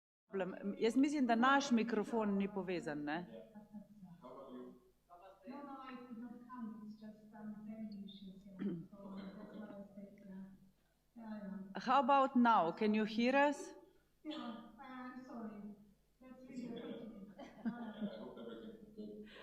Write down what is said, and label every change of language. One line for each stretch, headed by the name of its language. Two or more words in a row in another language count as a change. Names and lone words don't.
Slovenian: Jaz mislim, da naš mikrofon ni povezan, ne?
English: How about now? Can you hear us? Yeah, I'm sorry. That's really I hope everything's good.